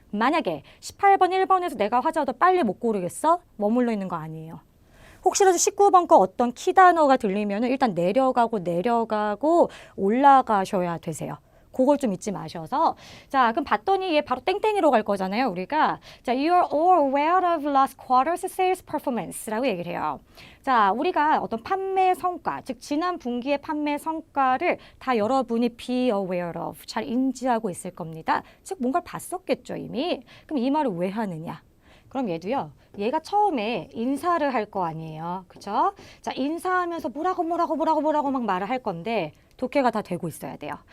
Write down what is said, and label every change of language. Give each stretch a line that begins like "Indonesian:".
Korean: 만약에 18번, 1번에서 내가 화자도 빨리 못 고르겠어? 머물러 있는 거 아니에요. 혹시라도 19번 거 어떤 키 단어가 들리면 일단 내려가고 올라가셔야 되세요. 그걸 좀 잊지 마셔서. 자, 그럼 봤더니 얘 바로 땡땡이로 갈 거잖아요, 우리가. 자,
English: you're all aware of last quarter's sales performance
Korean: 라고 얘기를 해요. 자, 우리가 어떤 판매 성과, 즉 지난 분기의 판매 성과를 다 여러분이 be aware of, 잘 인지하고 있을 겁니다. 즉 뭔가를 봤었겠죠, 이미. 그럼 이 말을 왜 하느냐? 그럼 얘도요. 얘가 처음에 인사를 할 거 아니에요. 그쵸? 자, 인사하면서 뭐라고 막 말을 할 건데 독해가 다 되고 있어야 돼요.